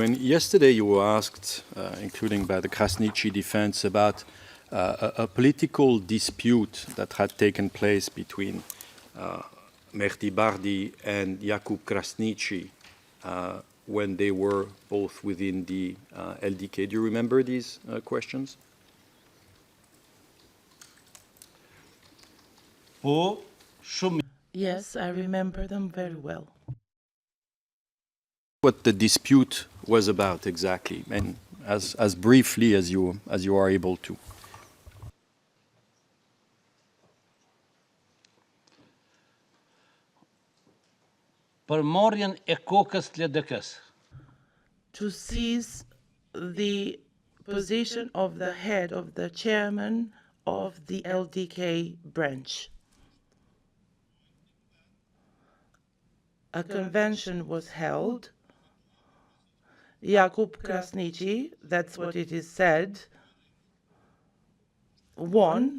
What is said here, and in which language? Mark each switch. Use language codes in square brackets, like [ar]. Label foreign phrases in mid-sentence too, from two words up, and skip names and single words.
[en] And yesterday you were asked, including by the Krasniqi defense, about a political dispute that had taken place between Mehdi Bardi and Jakub Krasniqi when they were both within the LDK. Do you remember these questions? [sq] po shumë. [en] Yes, I remember them very well. What the dispute was about exactly, and as briefly as you are able to. [sq] Për marrjen e kokës të LDK-s. [en] To seize the position of the head of the chairman of the LDK branch. A convention was held. Jakub Krasniqi, that's what it is said, won.